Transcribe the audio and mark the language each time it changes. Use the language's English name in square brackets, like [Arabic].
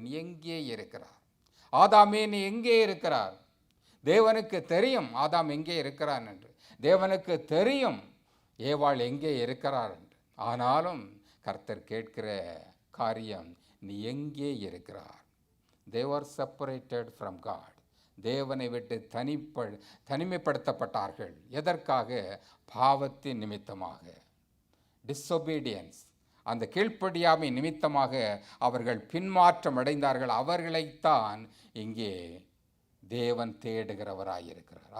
[Tamil] நீ எங்கே இருக்கிறார்? ஆதாமே, நீ எங்கே இருக்கிறார்? தேவனுக்கு தெரியும் ஆதாம் எங்கே இருக்கிறான் என்று. தேவனுக்கு தெரியும் ஏவாள் எங்கே இருக்கிறார் என்று. ஆனாலும் கர்த்தர் கேட்கிற காரியம், நீ எங்கே இருக்கிறார்? [English] They were separated from God. [Tamil] தேவனை விட்டு தனிமைப்படுத்தப்பட்டார்கள். எதற்காக? பாவத்தின் நிமித்தமாக, டிஸ்ஒபீடியன்ஸ், அந்த கீழ்ப்படியாமை நிமித்தமாக அவர்கள் பின்மாற்றம் அடைந்தார்கள். அவர்களைத்தான் இங்கே தேவன் தேடுகிறவராயிருக்கிறார்.